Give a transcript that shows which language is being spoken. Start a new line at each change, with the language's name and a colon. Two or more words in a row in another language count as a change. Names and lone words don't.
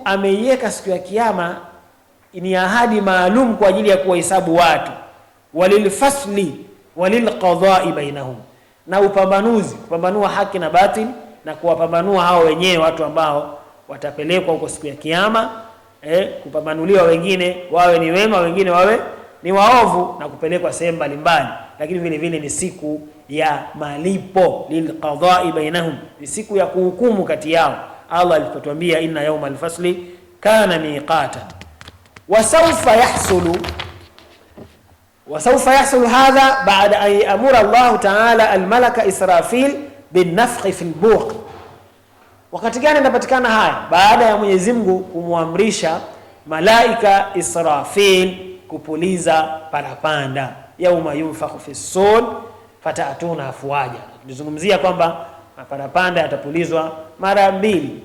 Swahili: ameiweka siku ya kiyama ni ahadi maalum kwa ajili ya kuwahesabu watu,
Arabic: وللفصل وللقضاء بينهم,
Swahili: na upambanuzi, kupambanua haki na batili na kuwapambanua hao wenyewe watu ambao watapelekwa huko siku ya kiyama, kupambanuliwa, wengine wawe ni wema, wengine wawe ni waovu, na kupelekwa sehemu mbalimbali. Lakini vile vile ni siku ya malipo,
Arabic: للقضاء بينهم,
Swahili: ni siku ya kuhukumu kati yao.
Arabic: Allah alipotuambia إن يوم الفصل كان ميقاتا وسوف يحصل هذا بعد أن يأمر الله تعالى الملك إسرافيل بالنفخ في البوق.
Swahili: wakati gani inapatikana haya? Baada ya Mwenyezi Mungu kumwamrisha malaika Israfil kupuliza parapanda,
Arabic: يوم ينفخ في الصور فتأتون أفواجا.
Swahili: Tulizungumzia kwamba parapanda yatapulizwa mara mbili.